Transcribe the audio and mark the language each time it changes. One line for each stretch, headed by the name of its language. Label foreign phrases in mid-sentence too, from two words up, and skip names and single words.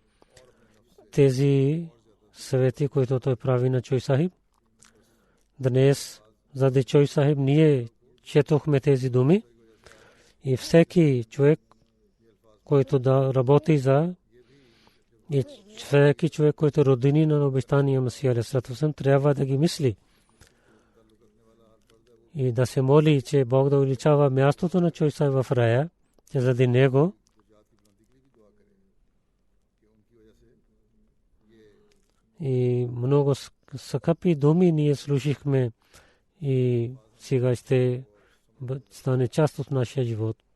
Bulgarian: Тези съвети, които той прави на Чой Сахиб, днес заради Чой Сахиб ние четохме тези думи и всеки човек, който да работи за и всеки човек, който родини на обещания Масия
Arabic: عليه الصلاة والسلام,
Bulgarian: трябва да ги мисли и да се моли, че Бог да увеличава мястото на Чой Сахиб в рая, че заради него и много скъпи думи ние слушахме и сега ще стане част от нашия живот.